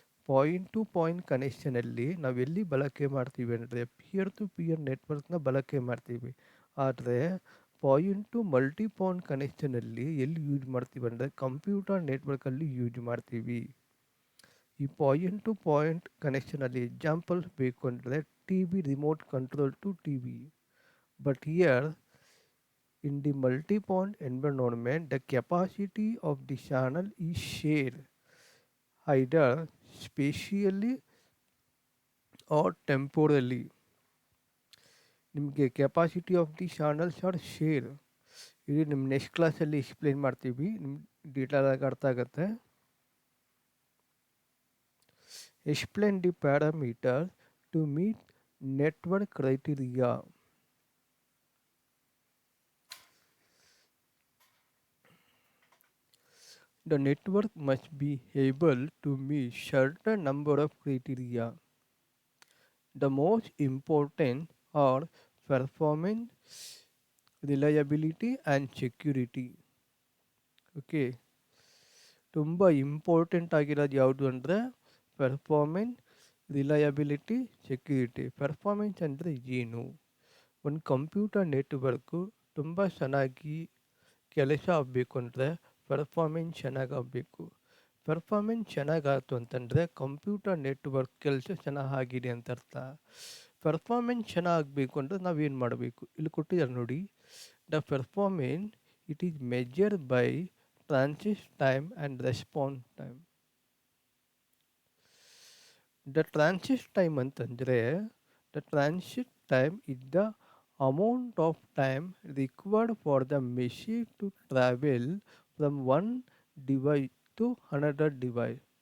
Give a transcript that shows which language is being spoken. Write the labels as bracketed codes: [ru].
[kn] Point to point ಕನೆಕ್ಷನಲ್ಲಿ ನಾವೆಲ್ಲಿ ಬಳಕೆ ಮಾಡ್ತೀವಿ ಅಂದರೆ ಪಿಯರ್ ಟು ಪಿಯರ್ ನೆಟ್ವರ್ಕ್ನ ಬಳಕೆ ಮಾಡ್ತೀವಿ. ಆದರೆ ಪಾಯಿಂಟ್ ಟು ಮಲ್ಟಿ ಪಾಯಿಂಟ್ ಕನೆಕ್ಷನಲ್ಲಿ ಎಲ್ಲಿ ಯೂಸ್ ಮಾಡ್ತೀವಿ ಅಂದರೆ ಕಂಪ್ಯೂಟರ್ ನೆಟ್ವರ್ಕಲ್ಲಿ ಯೂಸ್ ಮಾಡ್ತೀವಿ. ಈ ಪಾಯಿಂಟ್ ಟು ಪಾಯಿಂಟ್ ಕನೆಕ್ಷನಲ್ಲಿ ಎಕ್ಸಾಂಪಲ್ ಬೇಕು ಅಂದರೆ T V remote control to T V. [en] But here in the multi-point environment, the capacity of the channel is shared either spatially or temporally. [kn] ನಿಮಗೆ [en] Capacity of the channels are share. [kn] ಇದು ನಿಮ್ಮ next ಕ್ಲಾಸಲ್ಲಿ explain ಮಾಡ್ತೀವಿ, ನಿಮ್ಮ ಡೀಟೇಲಾಗಿ ಅರ್ಥ ಆಗುತ್ತೆ. [en] Explain the parameter to meet network criteria. The network must be able to meet certain number of criteria. The most important are performance, reliability and security. [kn] Okay, ತುಂಬ important ಆಗಿರೋದು ಯಾವುದು ಅಂದರೆ ಪರ್ಫಾರ್ಮೆನ್ಸ್, ರಿಲಯಬಿಲಿಟಿ, ಸೆಕ್ಯೂರಿಟಿ. ಪರ್ಫಾರ್ಮೆನ್ಸ್ ಅಂದರೆ ಏನು? ಒಂದು computer network ತುಂಬ ಚೆನ್ನಾಗಿ ಕೆಲಸ ಆಗಬೇಕು ಅಂದರೆ ಪರ್ಫಾರ್ಮೆನ್ಸ್ ಚೆನ್ನಾಗಾಗಬೇಕು. ಪರ್ಫಾರ್ಮೆನ್ಸ್ ಚೆನ್ನಾಗಾಯ್ತು ಅಂತಂದರೆ ಕಂಪ್ಯೂಟರ್ ನೆಟ್ವರ್ಕ್ ಕೆಲಸ ಚೆನ್ನಾಗಿದೆ ಅಂತ ಅರ್ಥ. ಪರ್ಫಾರ್ಮೆನ್ಸ್ ಚೆನ್ನಾಗಬೇಕು ಅಂದರೆ ನಾವೇನು ಮಾಡಬೇಕು? ಇಲ್ಲಿ ಕೊಟ್ಟಿದ್ದಾರೆ ನೋಡಿ, [en] The performance it is measured by transit time and response time. The transit time [kn] ಅಂತಂದರೆ [en] The transit time is the amount of time required for the machine to travel from one device to another device.